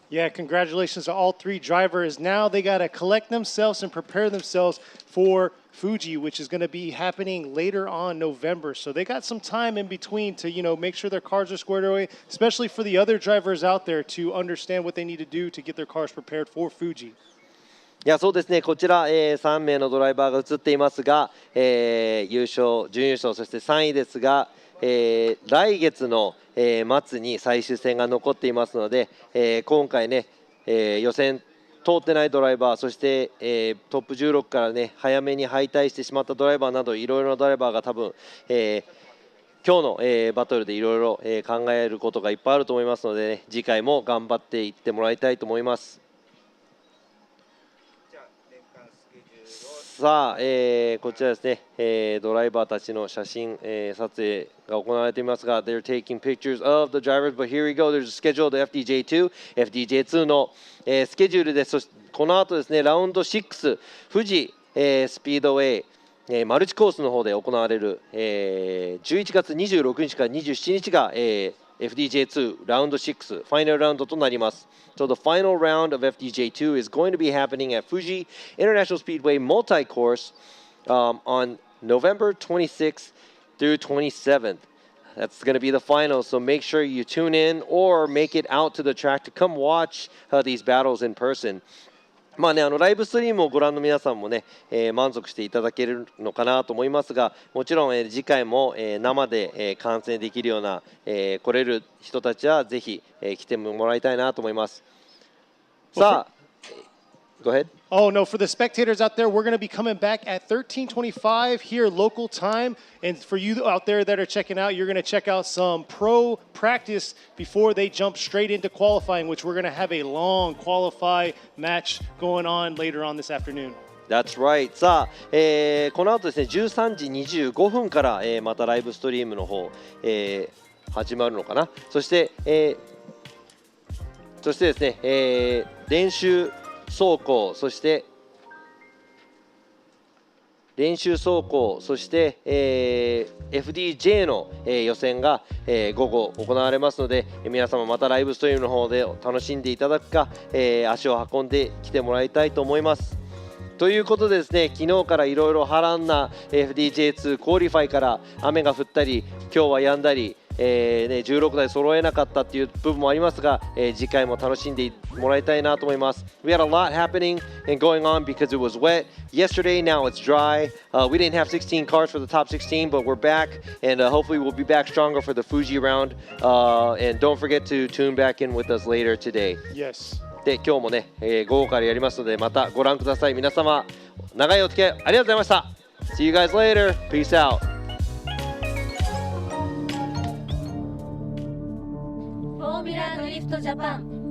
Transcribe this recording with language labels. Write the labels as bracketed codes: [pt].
[en] Yeah, congratulations to all three drivers. Now they got to collect themselves and prepare themselves for Fuji, which is going to be happening later on November. So they got some time in between to, make sure their cars are squared away, especially for the other drivers out there to understand what they need to do to get their cars prepared for Fuji. [ja] いやそうですね、こちら、3名のドライバーが映っていますが、優勝、準優勝、そして3位ですが、来月の、末に最終戦が残っていますので、今回ね、予選通ってないドライバー、そして、トップ16からね早めに敗退してしまったドライバーなどいろいろなドライバーが多分、今日の、バトルでいろいろ考えることがいっぱいあると思いますので、ね、次回も頑張っていってもらいたいと思います。さあ、こちらですね、ドライバーたちの写真、撮影が行われていますが、 [en] They're taking pictures of the drivers, but here we go. There's a schedule of FDJ2. [ja] FDJ2 の、スケジュールです。そしてこの後ですね、ラウンド6、富士、スピードウェイ、マルチコースの方で行われる、11月26日から27日が、FDJ2 ラウンド6、ファイナルラウンドとなります。 [en] So the final round of FDJ2 is going to be happening at Fuji International Speedway Multi-Course on November 26th through 27th. That's going to be the final, so make sure you tune in or make it out to the track to come watch these battles in person. [ja] ライブストリームをご覧の皆さんもね、満足していただけるのかなと思いますが、もちろん、次回も、生で、観戦できるような、来れる人たちはぜひ、来てもらいたいなと思います。 [en] さあ、Go ahead. Oh, no, for the spectators out there, we're going to be coming back at 13:25 here local time. And for you out there that are checking out, you're going to check out some pro practice before they jump straight into qualifying, which we're going to have a long qualify match going on later on this afternoon. That's right. [ja] さあ、この後ですね、13時25分から、またライブストリームの方、始まるのかな。そして、ですね、練習走行、そしてFDJ の、予選が、午後行われますので、皆様またライブストリームの方で楽しんでいただくか、足を運んできてもらいたいと思います。ということでですね、昨日からいろいろ波乱な FDJ2 クオリファイから雨が降ったり今日は止んだり、 16台揃えなかったっていう部分もありますが、次回も楽しんでもらいたいなと思います。 [en] We had a lot happening and going on because it was wet yesterday. Now it's dry. We didn't have 16 cars for the top 16, but we're back, and hopefully we'll be back stronger for the Fuji round. And don't forget to tune back in with us later today. Yes. [ja] で今日もね、午後からやりますのでまたご覧ください。皆様長いお付き合いありがとうございました。 [en] See you guys later. Peace out. [ja] フォーミュラドリフトジャパン。